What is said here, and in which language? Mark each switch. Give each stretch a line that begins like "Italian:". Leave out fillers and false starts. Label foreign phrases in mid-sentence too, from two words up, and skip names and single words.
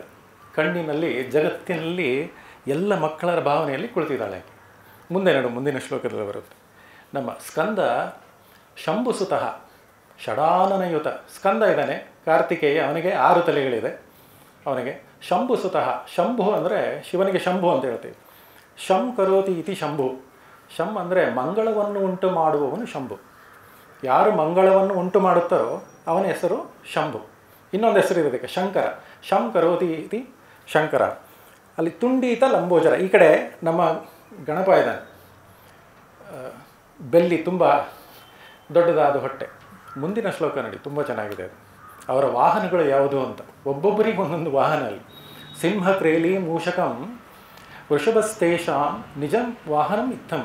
Kannada: ಕಣ್ಣಿನಲ್ಲಿ ಜಗತ್ತಿನಲ್ಲಿ ಎಲ್ಲ ಮಕ್ಕಳ ಭಾವನೆಯಲ್ಲಿ ಕುಳಿತಿದ್ದಾಳೆ. ಮುಂದೆ ನೋಡು, ಮುಂದಿನ ಶ್ಲೋಕದಲ್ಲಿ ಬರುತ್ತೆ. ನಮ್ಮ ಸ್ಕಂದ
Sanskrit: ಶಂಭುಸುತಃ ಷಡಾನನಯುತ.
Kannada: ಸ್ಕಂದ ಇದ್ದಾನೆ, ಕಾರ್ತಿಕೇಯ, ಅವನಿಗೆ 6 ತಲೆಗಳಿದೆ. ಅವನಿಗೆ ಶಂಭುಸುತಃ. ಶಂಭು ಅಂದರೆ ಶಿವನಿಗೆ ಶಂಭು ಅಂತ ಹೇಳ್ತೀವಿ.
Sanskrit: ಶಂ ಕರೋತಿ ಇತಿ ಶಂಭು.
Kannada: ಶಂ ಅಂದರೆ ಮಂಗಳವನ್ನು ಉಂಟು ಮಾಡುವವನು ಶಂಭು. ಯಾರು ಮಂಗಳವನ್ನು ಉಂಟು ಮಾಡುತ್ತಾರೋ ಅವನ ಹೆಸರು ಶಂಭು. ಇನ್ನೊಂದು ಹೆಸರು ಇದಕ್ಕೆ ಶಂಕರ.
Sanskrit: ಶಂ ಕರೋತಿ ಇತಿ ಶಂಕರ. ಅಲ್ಲಿ ತುಂಡೀತ ಲಂಬೋಜರ.
Kannada: ಈ ಕಡೆ ನಮ್ಮ ಗಣಪ ಇದ್ದಾನೆ, ಬೆಲ್ಲಿ ತುಂಬ ದೊಡ್ಡದಾದ ಹೊಟ್ಟೆ. ಮುಂದಿನ ಶ್ಲೋಕ ನೋಡಿ, ತುಂಬ ಚೆನ್ನಾಗಿದೆ ಅದು. ಅವರ ವಾಹನಗಳು ಯಾವುದು ಅಂತ, ಒಬ್ಬೊಬ್ಬರಿಗೆ ಒಂದೊಂದು ವಾಹನ.
Sanskrit: ಅಲ್ಲಿ ಸಿಂಹ ಕ್ರೇಲಿ ಮೂಷಕಂ ವೃಷಭಸ್ತೇಷಾಂ ನಿಜಂ ವಾಹನಂ ಇತ್ತಂ.